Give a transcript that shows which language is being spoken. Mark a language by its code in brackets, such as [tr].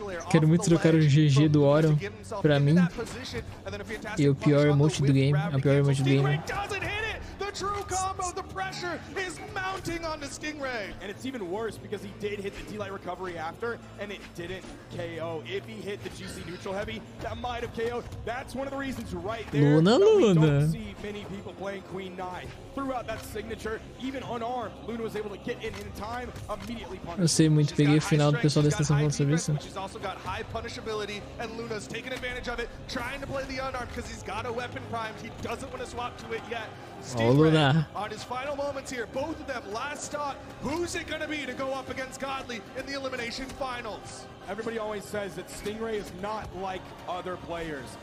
[pt] Quero muito trocar o GG do Orion pra mim. E o pior emote do game. A pior emote do game. [en] The true combo, the pressure is mounting onto Stingray. And it's even worse because he did hit the D-Light recovery after, and it didn't KO. If he hit the GC neutral heavy, that might have KO'd. That's one of the reasons right there that we don't see many people playing Queen Nai. Throughout that signature, even unarmed, Luna was able to get in time, immediately punished. [pt] Eu sei muito, peguei o final do pessoal da estação falando sobre isso. [en] She's also got high punishability, and Luna's taking advantage of it, trying to play the unarmed because he's got a weapon primed. He doesn't want to swap to it yet. Stingray on his final moments here, both of them last stock. Who's it going to be to go up against Godly in the elimination finals? Everybody always says that Stingray is not like other players.